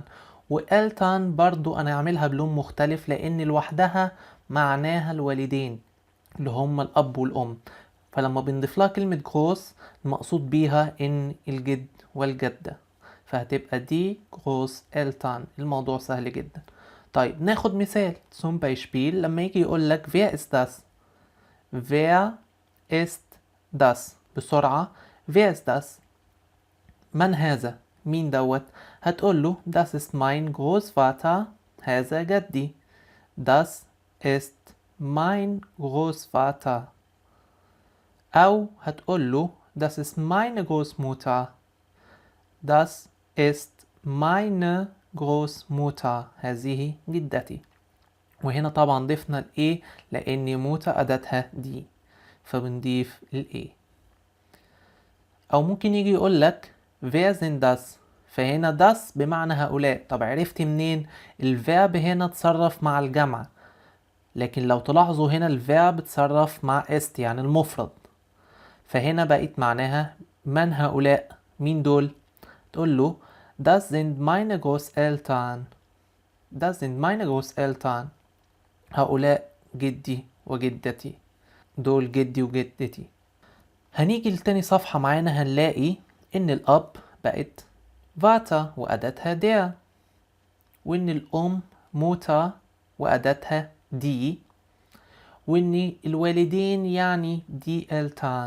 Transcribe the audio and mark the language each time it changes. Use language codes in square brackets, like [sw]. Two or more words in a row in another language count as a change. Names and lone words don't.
[ar] وإلتان برضو أنا هعملها بلون مختلف لأن لوحدها معناها الوالدين اللي هم الأب والأم، فلما بنضيف لها كلمة جروس المقصود بيها إن الجد والجدة، فهتبقى دي [de] Groß Eltern. [ar] الموضوع سهل جدا. طيب ناخد مثال [de] zum Beispiel [ar] لما يجي يقول لك [de] wer ist das. wer ist das. بسرعة wer ist das. [ar] من هذا؟ مين دوت؟ هتقول له [de] das ist mein Großvater. [ar] هذا جدي. [de] das ist mein Großvater. [ar] أو هتقول له [de] das ist meine Großmutter. das ist meine Großmutter. [ar] هذه جدتي. وهنا طبعا ضفنا ال A لأن موتى أداتها دي، فبنضيف ال A. أو ممكن يجي يقول لك [de] wer sind das. [ar] فهنا das بمعنى هؤلاء. طب عرفت منين؟ الفيرب هنا تصرف مع الجمع، لكن لو تلاحظوا هنا الفيرب تصرف مع است يعني المفرد، فهنا بقت معناها من هؤلاء. مين دول؟ تقول له [de] das sind meine Großeltern. das sind meine Großeltern. [ar] هؤلاء جدي وجدتي. دول جدي وجدتي. هنيجي لتاني صفحة معانا هنلاقي إن الأب بقت فاتا وأداتها der، وإن الأم موتا وأداتها دي، وإن الوالدين يعني دي إلتان.